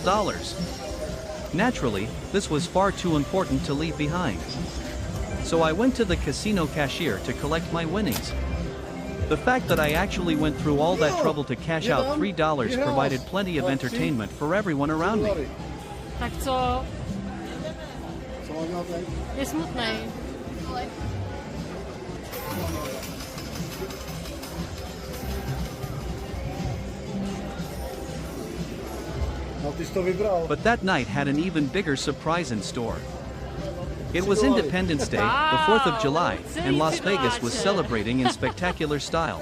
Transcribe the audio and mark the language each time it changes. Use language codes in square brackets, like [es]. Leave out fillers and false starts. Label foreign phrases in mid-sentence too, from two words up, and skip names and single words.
[en] Naturally, this was far too important to leave behind. So I went to the casino cashier to collect my winnings. The fact that I actually went through all that trouble to cash out $3 provided plenty of entertainment for everyone around me. [cs] Tak co? Je smutnej. [en] But that night had an even bigger surprise in store. It was Independence Day, the 4th of July, and Las Vegas was celebrating in spectacular style.